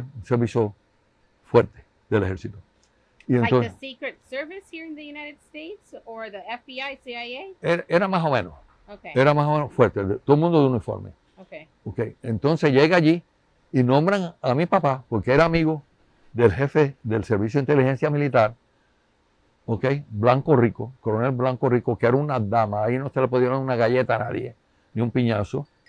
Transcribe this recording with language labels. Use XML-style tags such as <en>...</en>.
<es>Un servicio fuerte del ejército. Y entonces,</es> <en>like the Secret Service here in the United States or the FBI, CIA?</en> <es>Era más o menos.</es> <en>Okay.</en> <es>Era más o menos fuerte, todo el mundo de uniforme.</es> <en>Okay. Okay.</en> <es>Entonces llega allí y nombran a mi papá, porque era amigo del jefe del servicio de inteligencia militar, okay, Blanco Rico, coronel Blanco Rico, que era una dama, ahí no se le podía dar una galleta a nadie, ni un piñazo.</es>